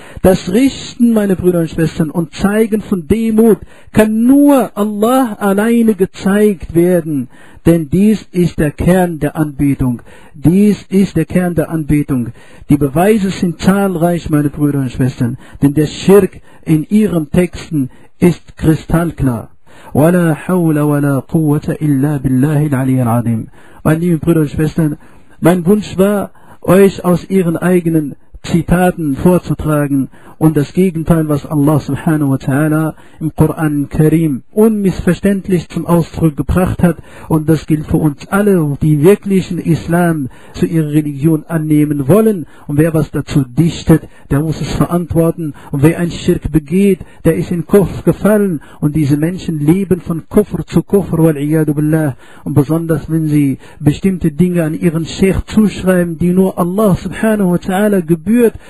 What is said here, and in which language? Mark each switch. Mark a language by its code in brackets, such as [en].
[de] Das Richten, meine Brüder und Schwestern, und Zeigen von Demut kann nur Allah alleine gezeigt werden, denn dies ist der Kern der Anbetung. Die Beweise sind zahlreich, meine Brüder und Schwestern, denn der Schirk in ihren Texten ist kristallklar. [ar] ولا حول ولا قوة إلا بالله العلي العظيم. [de] Meine lieben Brüder und Schwestern, mein Wunsch war, euch aus ihren eigenen Zitaten vorzutragen und das Gegenteil, was Allah subhanahu wa ta'ala im Koran Karim unmissverständlich zum Ausdruck gebracht hat, und das gilt für uns alle, die wirklichen Islam zu ihrer Religion annehmen wollen, und wer was dazu dichtet, der muss es verantworten, und wer ein Schirk begeht, der ist in Kufr gefallen, und diese Menschen leben von Kufr zu Kufr, [ar] wal'iyadu billah, [de] und besonders wenn sie bestimmte Dinge an ihren Scheich zuschreiben, die nur Allah subhanahu wa ta'ala gebührt, gebeurt.